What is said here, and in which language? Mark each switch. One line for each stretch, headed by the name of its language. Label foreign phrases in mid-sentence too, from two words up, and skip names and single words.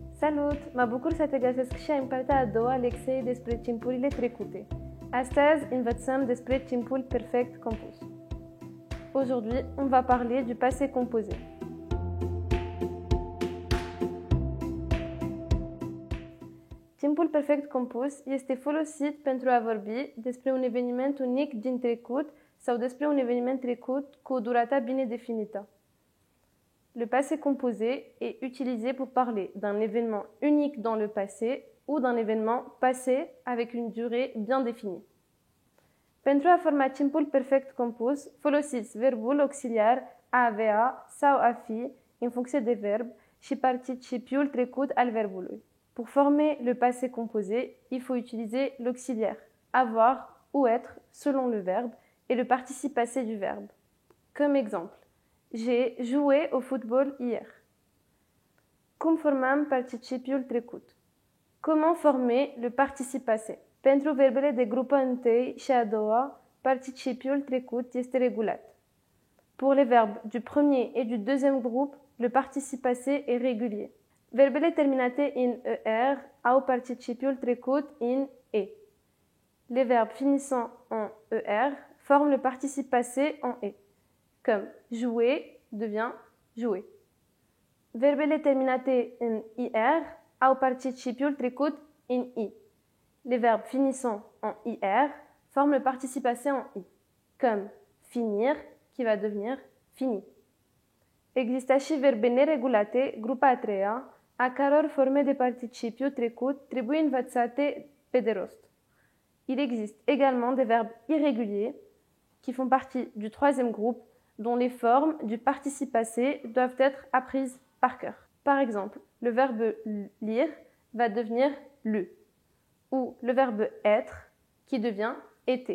Romanian: Salut! Mă bucur să te găsesc și în partea a doua a lecției despre timpurile trecute. Astăzi învățăm despre timpul perfect compus.
French: Aujourd'hui, on va parler du passé composé.
Romanian: Timpul perfect compus este folosit pentru a vorbi despre un eveniment unic din trecut sau despre un eveniment trecut cu o durată bine definită.
French: Le passé composé est utilisé pour parler d'un événement unique dans le passé ou d'un événement passé avec une durée bien définie.
Romanian: Pentru a forma timpul perfect compus, folosiți verbul auxiliar a avea sau a fi în funcție de verb și participiul trecut al verbului.
French: Pour former le passé composé, il faut utiliser l'auxiliaire avoir ou être selon le verbe et le participe passé du verbe. Comme exemple, j'ai joué au football hier.
Romanian: Cum formăm participiul trecut?
French: Comment former le participe passé?
Romanian: Pentru verbele de grupă întâi și a doua, participiul trecut este regulat.
French: Pour les verbes du premier et du deuxième groupe, le participe passé est régulier.
Romanian: Verbele terminate in ER au participiul trecut in E.
French: Les verbes finissant en ER forment le participe passé en E. Comme jouer devient jouer.
Romanian: Verbele terminate în IR au participiul trecut in I.
French: Les verbes finissant en IR forment le participe passé en I. Comme finir, qui va devenir fini.
Romanian: Există și verbe neregulate, grupa a treia, a căror forme de participiu trecut trebuie învățate pe de rost.
French: Il existe également des verbes irréguliers qui font partie du troisième groupe dont les formes du participe passé doivent être apprises par cœur. Par exemple, le verbe lire va devenir lu, ou le verbe être qui devient était.